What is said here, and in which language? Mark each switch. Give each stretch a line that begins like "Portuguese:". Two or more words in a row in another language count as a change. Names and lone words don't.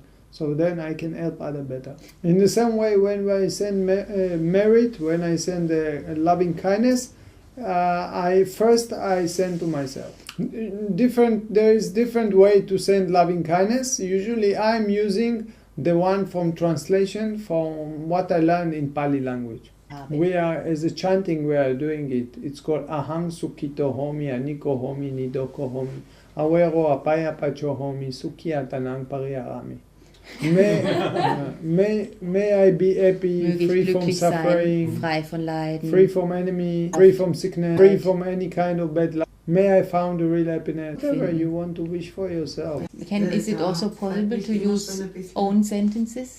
English: So then I can help other better. In the same way, when I send merit, when I send loving kindness, I send to myself. There is different way to send loving kindness. Usually I'm using the one from translation from what I learned in Pali language. We are, as a chanting, we are doing it. It's called
Pali: Ahang Sukito Homi, Aniko Homi, Nidoko Homi, Awero Apaya Pacho Homi, Sukia Tanang Pariarami.
English: May I be happy, free from suffering,
German: frei von Leiden,
English: free from enemy, free from sickness, free from any kind of bad luck. May I found the real happiness. Whatever you want to wish for yourself. Is it also possible to use own sentences?